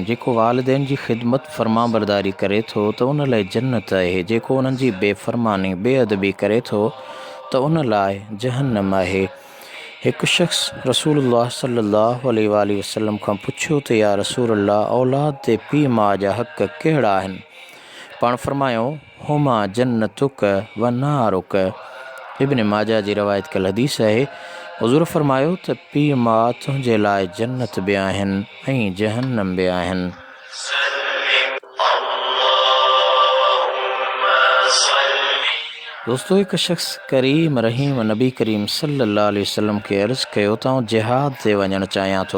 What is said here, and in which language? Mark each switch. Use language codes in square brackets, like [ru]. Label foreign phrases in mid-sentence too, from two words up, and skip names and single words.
[sd] जेको वालिदैन जी ख़िदमत फ़र्माबरदारी करे थो त उन लाइ जन्नत आहे। जेको उन्हनि जी बेफ़रमानी बेअदबी करे थो त उन लाइ जहन्नम आहे। एक शख़्स रसूलुल्लाह [ar] صلى الله عليه وسلم [sd] खां पुछियो त [ar] يا رسول الله [sd] औलाद ते पीउ माउ जा हक़ कहिड़ा आहिनि? पाण फरमायो [ar] هما جنتك ونارك. [sd] इब्न माजा जी रवायत कल हदीस आहे। हुज़ूर फरमायो त पीउ माउ तुंहिंजे लाइ जन्नत बि आहिनि ऐं जहन्नम बि आहिनि। दोस्तो, हिकु शख़्स करीम रहीम नबी करीम [ar] صلى الله عليه وسلم [sd] खे अर्ज़ु कयो त आउं जिहाद ते वञणु चाहियां थो।